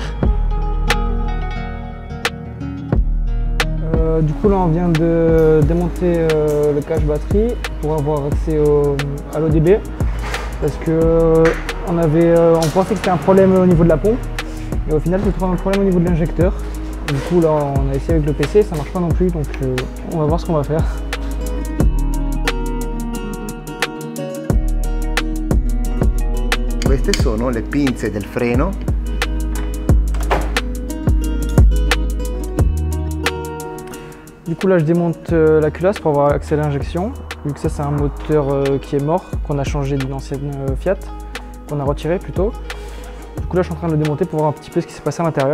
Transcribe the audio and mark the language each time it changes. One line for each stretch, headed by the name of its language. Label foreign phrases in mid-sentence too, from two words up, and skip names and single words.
French: Du coup là on vient de démonter le cache batterie pour avoir accès à l'ODB parce que on pensait que c'était un problème au niveau de la pompe et au final c'est un problème au niveau de l'injecteur. Du coup là on a essayé avec le PC, ça marche pas non plus, donc on va voir ce qu'on va faire.
Italian: Queste sono le pinze del freno.
French: Du coup là je démonte la culasse pour avoir accès à l'injection, vu que ça c'est un moteur qui est mort, qu'on a changé d'une ancienne Fiat, qu'on a retiré plutôt. Du coup là je suis en train de le démonter pour voir un petit peu ce qui s'est passé à l'intérieur.